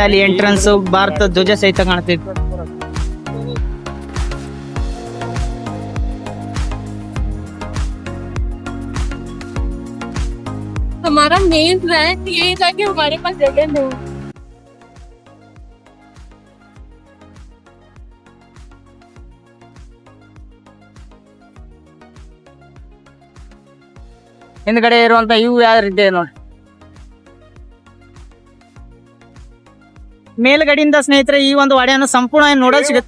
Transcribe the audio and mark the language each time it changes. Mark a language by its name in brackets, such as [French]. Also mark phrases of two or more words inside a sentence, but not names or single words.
[Kannada] ಅಲ್ಲಿ ಎಂಟ್ರೆನ್ಸ್ ಭಾರತ ಧ್ವಜ ಸಹಿತ ಕಾಣುತ್ತೆ. [Hindi] हमारा मेन प्लान ये था कि हमारे पास जगह नहीं. [Kannada] ಹಿಂದ್ಗಡೆ ಇರುವಂತ ಇವು ಯಾವ ರೀತಿ ನೋಡಿ. ಮೇಲ್ಗಡೆಯಿಂದ ಸ್ನೇಹಿತರೆ ಈ ಒಂದು ವಾಡೆಯನ್ನು ಸಂಪೂರ್ಣ ನೋಡಲು ಸಿಗುತ್ತೆ.